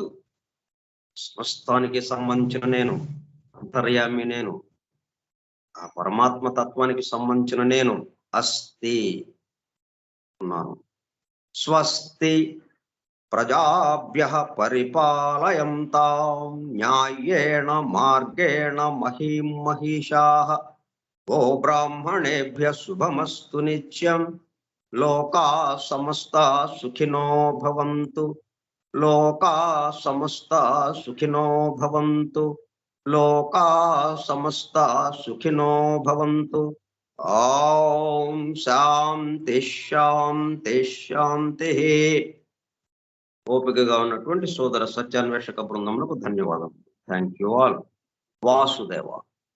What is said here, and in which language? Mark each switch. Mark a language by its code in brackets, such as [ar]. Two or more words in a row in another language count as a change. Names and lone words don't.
[te] స్వస్థానికి సంబంధించిన నేను, అంతర్యామి నేను, ఆ పరమాత్మ తత్వానికి సంబంధించిన నేను అస్తి ఉన్నాను. [sa] స్వస్తి ప్రజాభ్యః పరిపాలయంతాం న్యాయేణ మార్గేణ మహీం మహిషాః ఓ బ్రాహ్మణేభ్యః శుభమస్తు నిత్యం లోకా సమస్తా సుఖినో భవంతు. లోకా సమస్తా సుఖినో భవంతు. లోకా సమస్తా సుఖినో భవంతు. ఓం శాంతి శాంతి శాంతి. [te] ఓపికగా ఉన్నటువంటి సోదర సత్యాన్వేషక బృందములకు ధన్యవాదాలు. [en] Thank you all. వాసుదేవ.